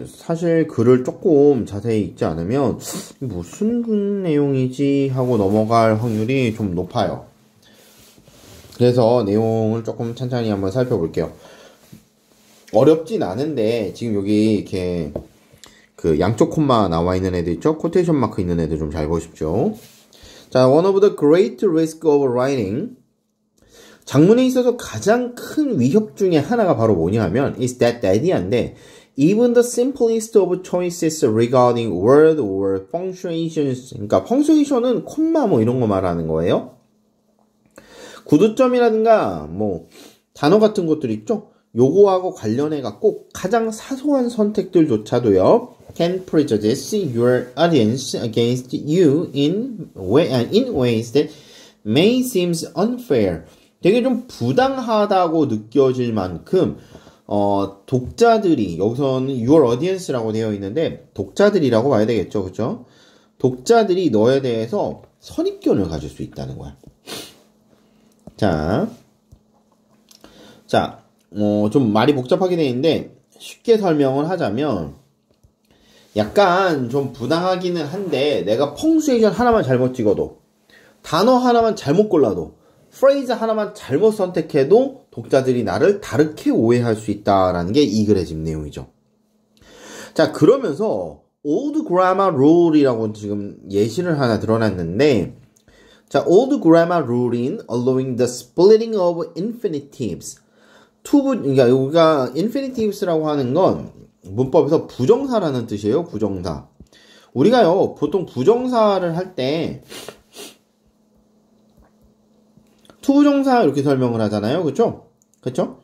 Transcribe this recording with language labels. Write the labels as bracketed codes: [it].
[ko] 사실 글을 조금 자세히 읽지 않으면 무슨 내용이지 하고 넘어갈 확률이 좀 높아요. 그래서 내용을 조금 천천히 한번 살펴볼게요. 어렵진 않은데 지금 여기 이렇게 그 양쪽 콤마 나와 있는 애들 있죠? 코테이션 마크 있는 애들 좀 잘 보십시오. [en] 자, one of the great risk of writing. [ko] 작문에 있어서 가장 큰 위협 중에 하나가 바로 뭐냐 하면 [en] is that idea인데 even the simplest of choices regarding word or punctuations. [ko] 그러니까 punctuation은 콤마 뭐 이런 거 말하는 거예요. 구두점이라든가 뭐 단어 같은 것들 있죠? 요거하고 관련해 갖고 가장 사소한 선택들조차도요 [en] can prejudice your audience against you in ways that may seem unfair. [ko] 되게 좀 부당하다고 느껴질 만큼 독자들이 여기서는 [en] your audience [ko] 라고 되어 있는데 독자들이라고 봐야 되겠죠, 그렇죠? 독자들이 너에 대해서 선입견을 가질 수 있다는 거야. 좀 말이 복잡하게 되어 있는데 쉽게 설명을 하자면 약간 좀 부당하기는 한데 내가 펑수에이션 하나만 잘못 찍어도 단어 하나만 잘못 골라도 프레이즈 하나만 잘못 선택해도 독자들이 나를 다르게 오해할 수 있다라는 게 이 글의 지금 내용이죠. 자, 그러면서 [en] old grammar rule이라고 [ko] 지금 예시를 하나 드러났는데 자, [en] old grammar rule in allowing the splitting of infinitives. [ko] 그러니까 여기가 infinitives,라고 하는 건 문법에서 부정사라는 뜻이에요. 부정사. 우리가요, 보통 부정사를 할 때 투부정사 이렇게 설명을 하잖아요. 그쵸? 그쵸?